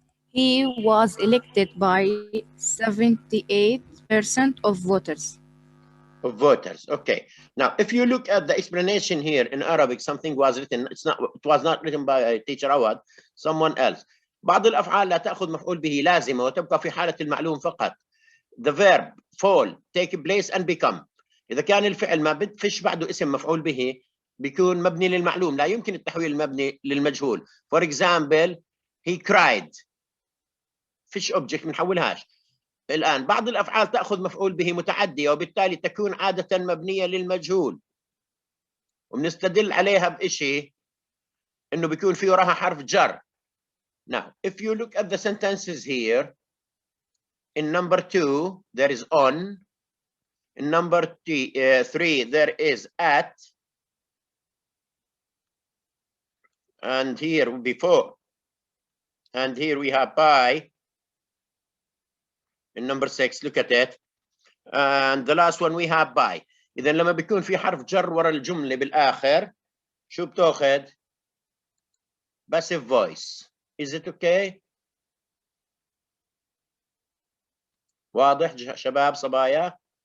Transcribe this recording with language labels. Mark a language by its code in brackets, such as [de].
[en] He was elected by 78% of voters. Of voters. Okay. Now, if you look at the explanation here in Arabic, something was written. It was not written by teacher Awad, someone else. [ar] بعض الأفعال لا تأخذ مفعول به لازمة وتبقى في حالة المعلوم فقط. [en] The verb fall, take place and become. [ar] إذا كان الفعل ما فيش بعده اسم مفعول به بيكون مبني للمعلوم، لا يمكن التحويل المبني للمجهول. [en] For example, he cried. [ar] فيش object بنحولهاش. الآن بعض الأفعال تأخذ مفعول به متعدية وبالتالي تكون عادة مبنية للمجهول وبنستدل عليها بإشي إنه بيكون في وراها حرف جر. [en] Now, if you look at the sentences here, in number 2, there is on. In number 3, there is at. And here before. And here we have by. In number 6, look at it. And the last one we have by. [ar] إذا لما بيكون في حرف جر ورا الجملة بالآخر شو بتاخذ؟ [en] Passive voice. Is it okay? [ar] واضح شباب صبايا؟